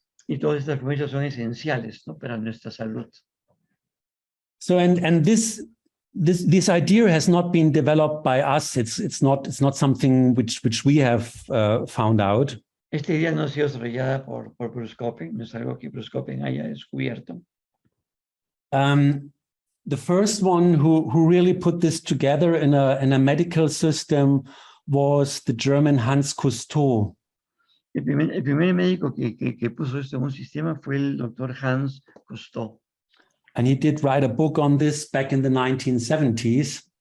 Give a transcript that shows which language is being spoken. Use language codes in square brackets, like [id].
[es] Y todas estas frecuencias son esenciales, ¿no? Para nuestra salud. [en] So and this idea has not been developed by us. It's not something which we have found out. [es] Esta idea no ha sido desarrollada por Bruce Copen, no es algo que Bruce Copen haya descubierto. [en] The first one who really put this together in a medical system was the German Hans Cousteau. [es] El primer médico que puso esto en un sistema fue el doctor Hans Cousteau. [en] And he did write a book on this back in the 1970s.